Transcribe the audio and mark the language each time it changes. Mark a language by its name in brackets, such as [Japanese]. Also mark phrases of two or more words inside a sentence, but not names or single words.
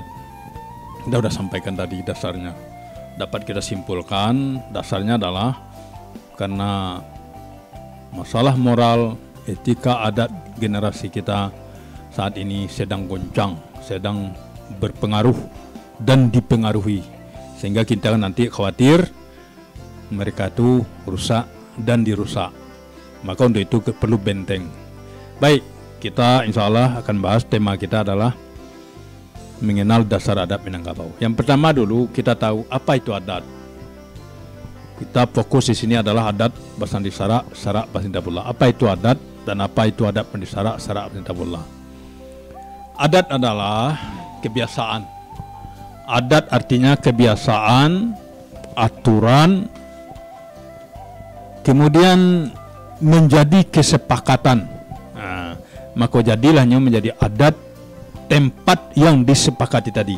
[Indonesian] Kita sudah sampaikan tadi dasarnya. Dapat kita simpulkan dasarnya adalah karena masalah moral, etika adat generasi kita saat ini sedang goncang, sedang berpengaruh dan dipengaruhi, sehingga kita nanti khawatir mereka itu rusak dan dirusak. Maka untuk itu perlu benteng. Baik, kita [Arabic] insya Allah [Indonesian] akan bahas tema kita adalah mengenal dasar adat Minangkabau. Yang pertama dulu kita tahu apa itu adat. Kita fokus di sini adalah adat Basandi Sarak Basindabullah. Apa itu adat dan apa itu adat Basandi Sarak Basindabullah? Adat adalah kebiasaan. Adat artinya kebiasaan, aturan, kemudian menjadi kesepakatan. Maka jadilahnya menjadi adat tempat yang disepakati tadi.